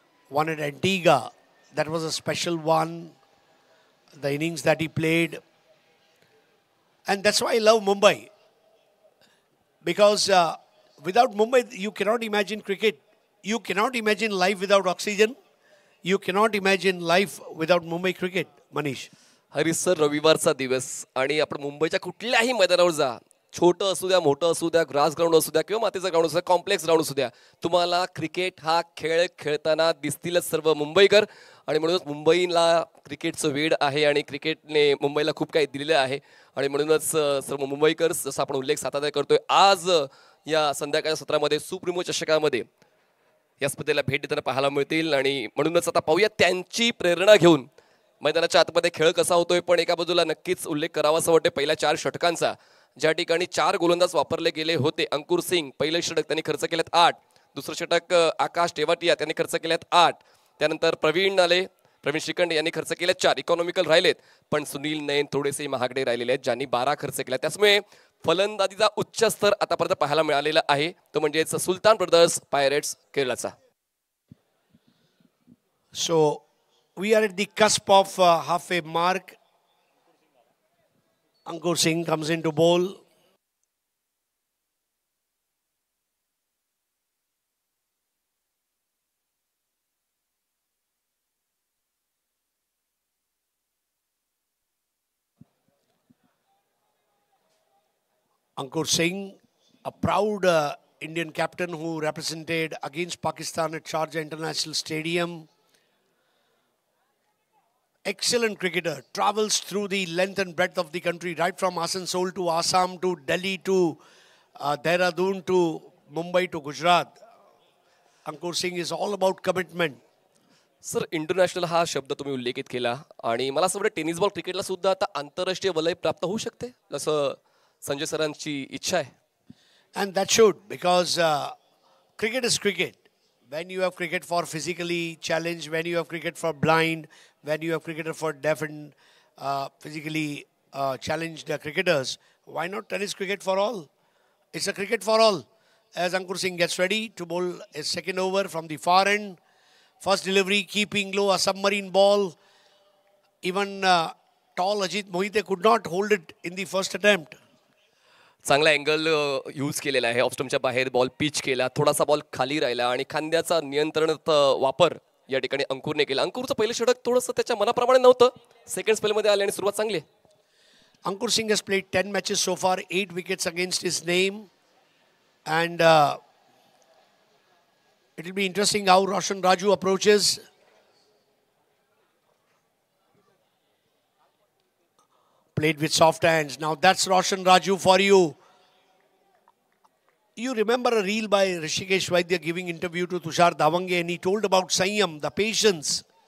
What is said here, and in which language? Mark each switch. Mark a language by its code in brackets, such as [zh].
[en] One at Antigua, that was a special one, the innings that he played. And that's why I love Mumbai. Because without Mumbai, you cannot imagine cricket. You cannot imagine life without oxygen. You cannot imagine life without Mumbai cricket, Manish. [mr] Harish sir, रविवारचा दिवस आणि आपण मुंबईच्या कुठल्याही मैदानावर जा, छोटं असू द्या, मोठं असू द्या, ग्रास ग्राउंड असू द्या किंवा मातीचा ग्राउंड असू द्या, कॉम्प्लेक्स ग्राउंड असू द्या, तुम्हाला क्रिकेट हा खेळ खेळताना दिसतीलच सर्व मुंबईकर. आणि म्हणूनच मुंबईला क्रिकेटचं वेड आहे आणि क्रिकेटने मुंबईला खूप काही दिलेलं आहे. आणि म्हणूनच सर्व मुंबईकर, जसं आपण उल्लेख सातत्याने करतोय, आज या संध्याकाळच्या सत्रामध्ये सुप्रीमो चषकामध्ये या स्पर्धेला भेट देताना पाहायला मिळतील. आणि म्हणूनच आता पाहूया त्यांची प्रेरणा घेऊन मैदानाच्या आतमध्ये खेळ कसा होतोय. पण एका बाजूला नक्कीच उल्लेख करावा असं वाटतं पहिल्या 4 षटकांचा, ज्या ठिकाणी 4 गोलंदाज वापरले गेले होते. अंकुर सिंग, पहिले षटक त्यांनी खर्च केलेत 8. दुसरं षटक आकाश टेवाटिया त्यांनी खर्च केल्यात 8. त्यानंतर प्रवीण श्रीखंड यांनी खर्च केले 4. इकॉनॉमिकल राहिलेत, पण सुनील नयन थोडेसे महागडे राहिलेले आहेत, ज्यांनी 12 खर्च केला. त्यामुळे फलंदाजीचा उच्च स्तर आतापर्यंत पाहायला मिळालेला आहे, तो म्हणजेच सुलतान ब्रदर्स पायरेट्स केरळचा. [en] So we are at the cusp of halfway mark. Ankur Singh comes into bowl. Ankur Singh, a proud Indian captain who represented against Pakistan at Sharjah International Stadium. Excellent cricketer, travels through the length and breadth of the country, right from Asansol to Assam to Delhi to Dehradun to Mumbai to Gujarat. Ankur Singh is all about commitment. [mr] Sir, international हा शब्द तुम्ही उल्लेखित केला आणि मला असं वाटतं tennis ball क्रिकेटला सुद्धा आता आंतरराष्ट्रीय वलय प्राप्त होऊ शकते, जसं संजय सरांची इच्छा आहे. [en] And that should, because cricket is cricket. When you have cricket for physically challenged, when you have cricket for blind, when you have cricketer for deaf and physically challenged cricketers, why not tennis cricket for all? It's a cricket for all. As Ankur Singh gets ready to bowl a second over from the far end. First delivery, keeping low, a submarine ball. Even tall Ajit Mohite could not hold it in the first attempt. [mr] चांगला angle use केलेला आहे, ऑफस्टमच्या बाहेर ball pitch केला, थोडासा ball खाली राहिला आणि खांद्याचा नियंत्रणात वापर या ठिकाणी अंकुरने केला. अंकुरचं पहिलं षटक थोडंसं त्याच्या मनाप्रमाणे नव्हतं, सेकंड स्पेलमध्ये आले आणि सुरुवात चांगली आहे. [en] Ankur Singh has played 10 matches so far, 8 wickets against his name, and it will be interesting how Roshan Raju approaches. Played with soft hands. Now that's Roshan Raju for you. You remember a reel by Rishikesh Vaidya giving interview to Tushar Davange, and he told about Sanyam, the patience.